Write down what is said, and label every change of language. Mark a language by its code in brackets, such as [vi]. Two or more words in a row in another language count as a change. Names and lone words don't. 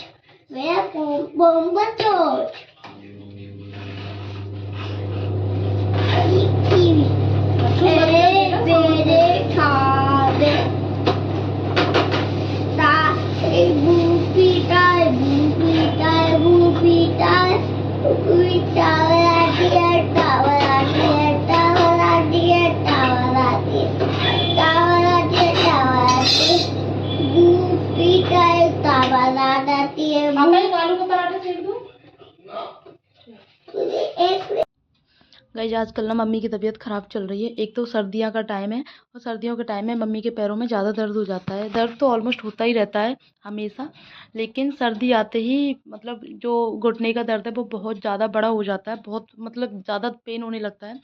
[hi] Wer Bomber George? Kiwi. Bere Tabe. Ta Bupi Tai Bupi Tai Bupi Tai Bupi Tai Tawala Dear Tawala Dear Tawala Dear Tawala Dear Tawala Dear Bupi Tai Tawala Dear पापा एक आलू का पराठा सेक दूँ? एक गाइस आजकल ना मम्मी की तबीयत ख़राब चल रही है। एक तो सर्दियाँ का टाइम है और सर्दियों के टाइम में मम्मी के पैरों में ज़्यादा दर्द हो जाता है। दर्द तो ऑलमोस्ट होता ही रहता है हमेशा, लेकिन सर्दी आते ही मतलब जो घुटने का दर्द है वो बहुत ज़्यादा बड़ा हो जाता है, बहुत मतलब ज़्यादा पेन होने लगता है।